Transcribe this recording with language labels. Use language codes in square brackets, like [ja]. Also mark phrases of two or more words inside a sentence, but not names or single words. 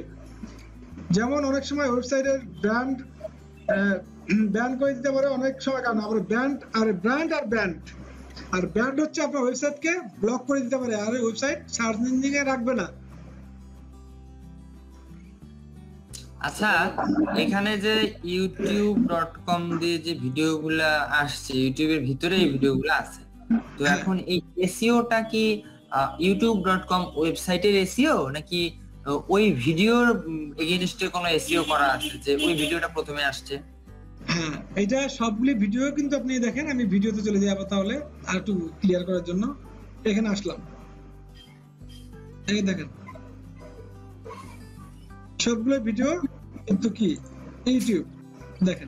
[bn] যেমন অনেক সময় [en] website ban [bn] করে দিতে পারে অনেক সময়, কারণ আবার ব্র্যান্ড হচ্ছে আপনার ওয়েবসাইটকে ব্লক করে দিতে পারে, আর [en] website search engine [bn] রাখবে না। আচ্ছা, এখানে যে youtube.com দিয়ে যে ভিডিওগুলা আসছে, ইউটিউবের ভিতরে এই ভিডিওগুলো আছে, তো এখন এই এসইওটা কি youtube.com ওয়েবসাইটের এসইও নাকি ওই [en] video against [bn] কোনো এসইও করা আছে যে ওই ভিডিওটা প্রথমে আসছে? হ্যাঁ, এটা সবগুলি ভিডিও কিন্তু আপনি দেখেন, আমি ভিডিওতে চলে যাই আবার তাহলে আর একটু ক্লিয়ার করার জন্য। এখানে আসলাম, এই দেখেন সবগুলো ভিডিও কিন্তু কি ইউটিউব, দেখেন